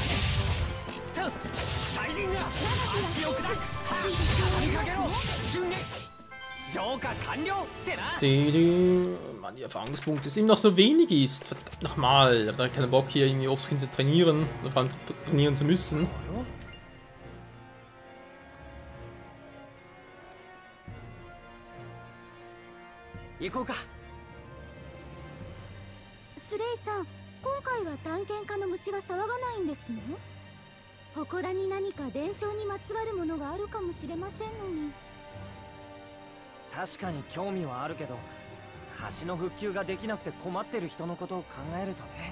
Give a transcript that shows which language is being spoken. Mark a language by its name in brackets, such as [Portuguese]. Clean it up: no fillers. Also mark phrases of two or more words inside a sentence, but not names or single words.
[German] Mann, die Erfahrungspunkte sind noch so wenig ist. Verdammt nochmal. Ich habe da keinen Bock hier irgendwie offscreen zu trainieren. Oder vor allem trainieren zu müssen. [Japanese] Surei-san, 今回は探検家の虫は騒がないんですの？祠に何か伝承にまつわるものがあるかもしれませんのに。確かに興味はあるけど、橋の復旧ができなくて困ってる人のことを考えるとね。